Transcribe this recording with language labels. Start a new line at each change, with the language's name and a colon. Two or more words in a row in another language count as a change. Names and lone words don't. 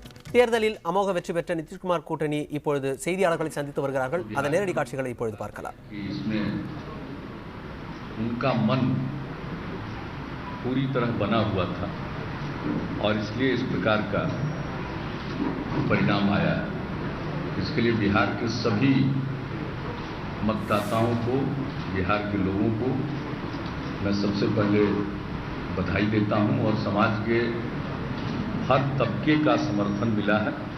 Tamil: தேர்தலில் அமோக வெற்றி பெற்ற நிதிஷ்குமார் கூட்டணி இப்பொழுது செய்தியாளர்களை சந்தித்து வருகிறார்கள். அதன் நேரடி காட்சிகளை இப்பொழுது பார்க்கலாம்.
Hindi: उनका मन पूरी तरह बना हुआ था और इसलिए इस प्रकार का परिणाम आया है। इसके लिए बिहार के सभी मतदाताओं को, बिहार के लोगों को मैं सबसे पहले बधाई देता हूं और समाज के हर तबके का समर्थन मिला है।